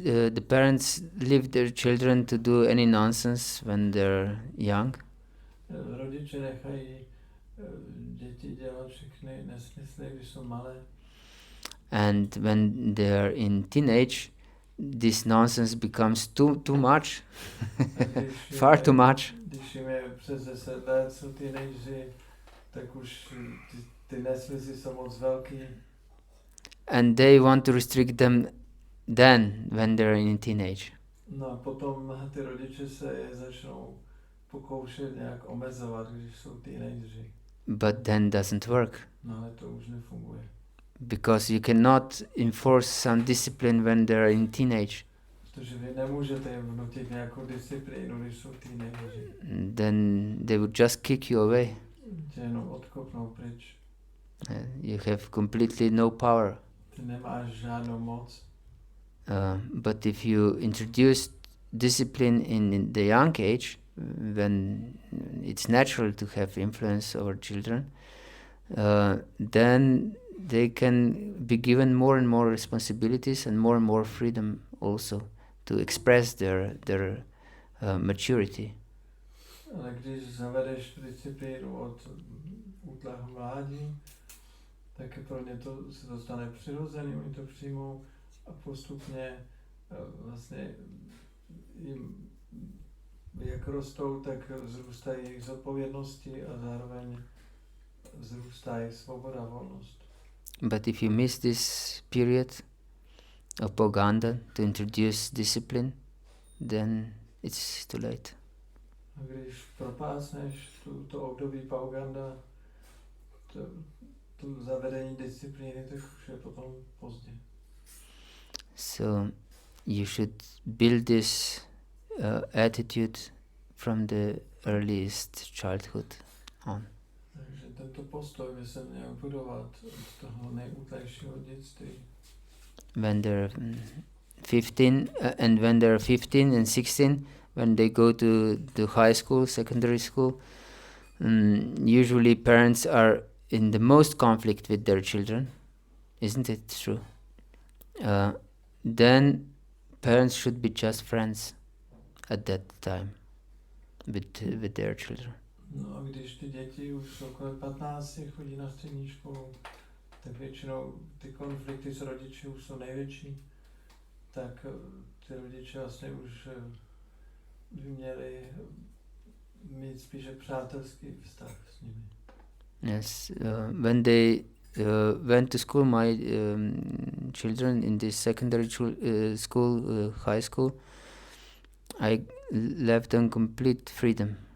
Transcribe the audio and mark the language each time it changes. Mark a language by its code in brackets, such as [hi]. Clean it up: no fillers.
[en] The parents leave their children to do any nonsense when they're young. [cs] Rodiče nechají děti dělat všechny nesmysly, když jsou malé. [en] And when they're in teenage, this nonsense becomes too much, far too much. [cs] Když jim je přes 10 let, jsou teenageři, tak už ty nesmysly jsou moc velký. [en] And they want to restrict them then, when they're in teenage. [cs] No a potom ty rodiče se je začnou pokoušet nějak omezovat, když jsou teenageři. [en] But then doesn't work. [cs] No ale to už nefunguje. [en] Because you cannot enforce some discipline when they're in teenage. [cs] Protože vy nemůžete jim vnutit nějakou disciplínu, když jsou teenageři. [en] Then they would just kick you away. [cs] Tě jenom odkopnou pryč. [en] You have completely no power. [cs] Ty nemáš žádnou moc. [en] But if you introduce discipline in the young age, when it's natural to have influence over children, then they can be given more and more responsibilities and more freedom also to express their maturity. [cs] Ale když zavedeš disciplínu od útlahu mládí, tak pro ně to se to stane přirozený, oni to přijmou a postupně vlastně jim, jak rostou, tak vzrůstají jejich zodpovědnosti a zároveň vzrůstá jejich svoboda, volnost. [en] But if you miss this period of Poganda to introduce discipline, then it's too late. [cs] A když propásneš to období Poganda, to zavedení disciplíny, tak už je potom pozdě. [en] So you should build this attitude from the earliest childhood on. [cs] Takže tento postoj by se měl budovat z toho nejútlejšího dětství. [en] When they're 15 and when they're 15 and 16, when they go to high school, secondary school, usually parents are in the most conflict with their children, isn't it true? Then parents should be just friends at that time with their children. [cs] No a když ty děti už jsou kolem 15, chodí na střední školu, tak většinou ty konflikty s rodiči už jsou největší, tak ty rodiče vlastně už by měli mít spíše přátelský vztah s nimi. [en] Yes, when they went to school, my children in this secondary school, high school, I left them complete freedom.